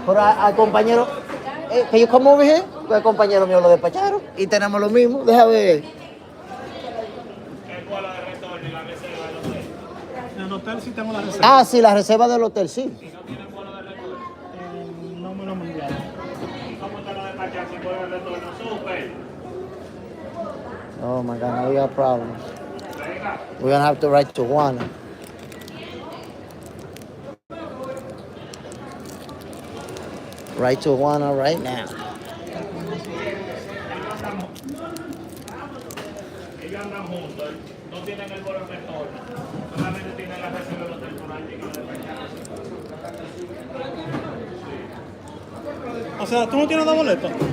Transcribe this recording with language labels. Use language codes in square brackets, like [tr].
[es] Pero al compañero, que yo como dije, el compañero mío lo despacharon y tenemos lo mismo, déjame ver. El vuelo de retorno y la reserva de los En el hotel sí tengo la reserva. Ah, sí, la reserva del hotel, sí. No me lo enviaron. ¿Cómo te lo despachan si por el retorno? Súper. [en] Oh my God, now we got problems. We're gonna have to write to Juana. Write to Juana right now. [es] Ellos andan juntos, no tienen el vuelo de retorno. Solamente tienen la reserva del hotel por ahí que lo despacharon. O sea, ¿tú no tienes dos boletos?